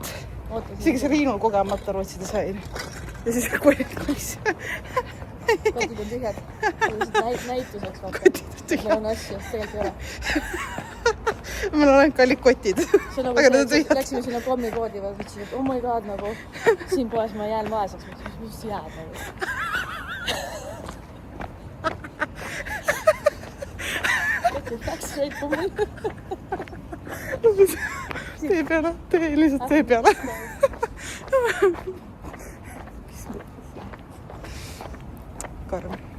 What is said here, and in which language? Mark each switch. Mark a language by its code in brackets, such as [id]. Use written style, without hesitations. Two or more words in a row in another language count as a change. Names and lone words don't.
[et] Isegi see Riinul kogemata Rootsi disain. Ja siis kolis. Kotid on tühjad. Näituseks vaata. Meil on asju, tegelikult ei ole. Meil on ainult kallid kotid. See nagu läksime sinna kommikoodi, mõtlesin, et [en] oh my god, [et] nagu siin poes ma jään vaeseks. Mis jääd nagu? Läks straight pommi. Tee peale, lihtsalt tee peale. Karm.